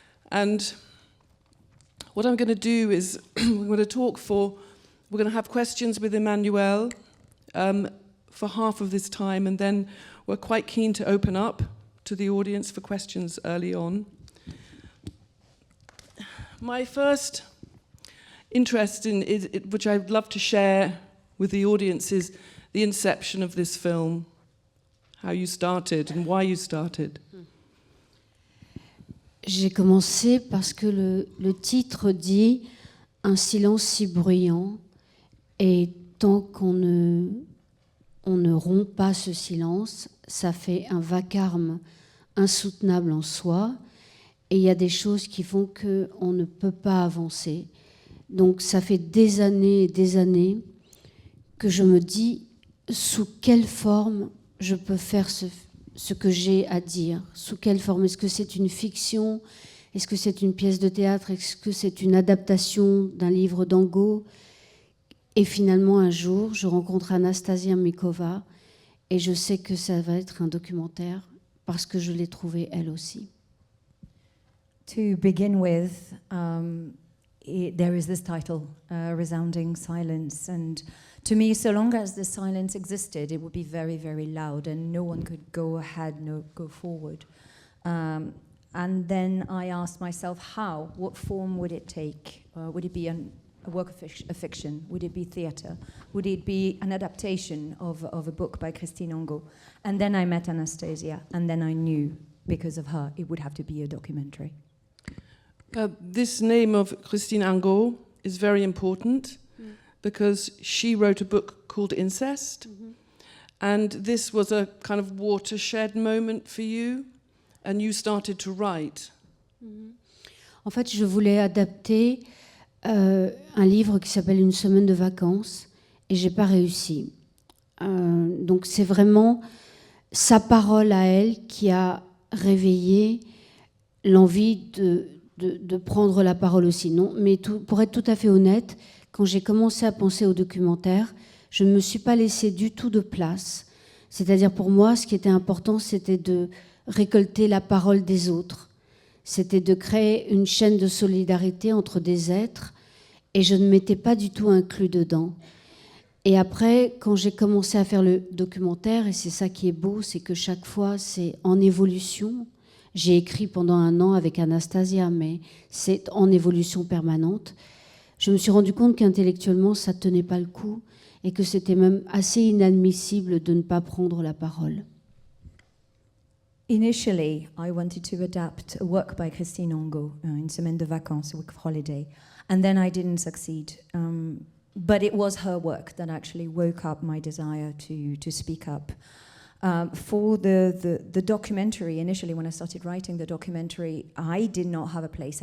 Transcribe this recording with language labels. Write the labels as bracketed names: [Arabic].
[English] And what I'm going to do is we're going to have questions with Emmanuelle for half of this time, and then we're quite keen to open up to the audience for questions early on. My first interest which I'd love to share with the audience, is the inception of this film, how you started and why you started. [French] J'ai commencé parce que le titre dit « Un silence si bruyant » et tant qu'on ne rompt pas ce silence, ça fait un vacarme insoutenable en soi et il y a des choses qui font qu'on ne peut pas avancer. Donc ça fait des années et des années que je me dis sous quelle forme je peux faire ce que j'ai à dire, sous quelle forme. Est-ce que c'est une fiction? Est-ce que c'est une pièce de théâtre? Est-ce que c'est une adaptation d'un livre d'Angot? Et finalement, un jour, je rencontre Anastasia Mikova et je sais que ça va être un documentaire parce que je l'ai trouvé elle aussi. [English] To begin with, there is this title, Resounding Silence, and to me, so long as the silence existed, it would be very, very loud and no one could go ahead, go forward. And then I asked myself, how? What form would it take? Would it be a work of fiction? Would it be theatre? Would it be an adaptation of a book by Christine Angot? And then I met Anastasia, and then I knew, because of her, it would have to be a documentary. This name of Christine Angot is very important because she wrote a book called Incest, and this was a kind of watershed moment for you, and you started to write. [French] En fait, je voulais adapter un livre qui s'appelle Une semaine de vacances et j'ai pas réussi. Donc c'est vraiment sa parole à elle qui a réveillé l'envie de prendre la parole aussi. Non, mais pour être tout à fait honnête, quand j'ai commencé à penser au documentaire, je ne me suis pas laissé du tout de place. C'est-à-dire pour moi, ce qui était important, c'était de récolter la parole des autres. C'était de créer une chaîne de solidarité entre des êtres et je ne m'étais pas du tout inclus dedans. Et après, quand j'ai commencé à faire le documentaire, et c'est ça qui est beau, c'est que chaque fois, c'est en évolution. J'ai écrit pendant 1 an avec Anastasia, mais c'est en évolution permanente. Je me suis rendu compte qu'intellectuellement, ça ne tenait pas le coup et que c'était même assez inadmissible de ne pas prendre la parole. [English] Initially, I wanted to adapt a work by Christine Angot, Une semaine de vacances, a week of holiday, and then I didn't succeed. But it was her work that actually woke up my desire to speak up. For the documentary, initially when I started writing the documentary, I did not have a place.